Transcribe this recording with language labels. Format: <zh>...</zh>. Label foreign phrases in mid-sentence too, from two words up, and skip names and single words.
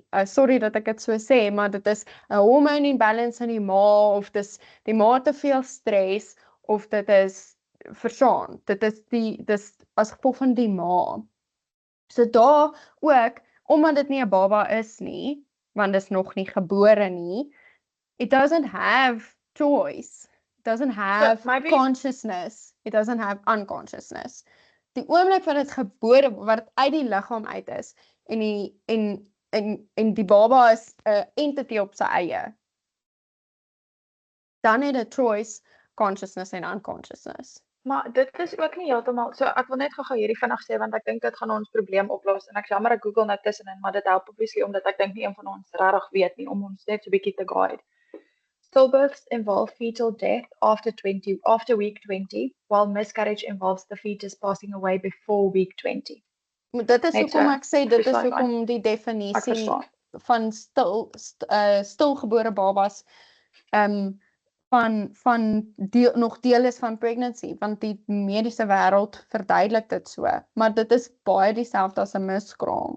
<af>Sorry dat ek dit so sê, maar dit is 'n</af> <en>hormone imbalance</en> <af>in die ma of dis die ma te veel stres of dit is verstaan. Dis as gevolg van die ma. So daar ook omdat dit nie 'n baba is nie, want dit is nog nie gebore nie.</af> <en>It doesn't have choice. It doesn't have consciousness. It doesn't have unconsciousness.</en> <af>Die oomblik wat dit gebore wat uit die liggaam uit is en die baba is 'n entity op sy eie, dan het 'n</af> <en>choice, consciousness</en> <af>en unconsciousness. Maar dit is ook nie heeltemal so ek wil net gou hierdie vinnig sê want ek dink dit gaan ons probleem oplos en ek jammer ek Google nou tussenin, maar dit help obviously omdat ek dink nie een van ons regtig weet nie om ons net so 'n bietjie te guide.</af> <en>Stillbirths involve fetal death after week 20, while miscarriage involves the fetus passing away before week 20.</en> <af>Dit is hoekom ek sê dit is hoekom die definisie van stilgebore babas nog deel is van pregnancy, want die mediese wêreld verduidelik dit so, maar dit is baie dieselfde as 'n miskraam.</af>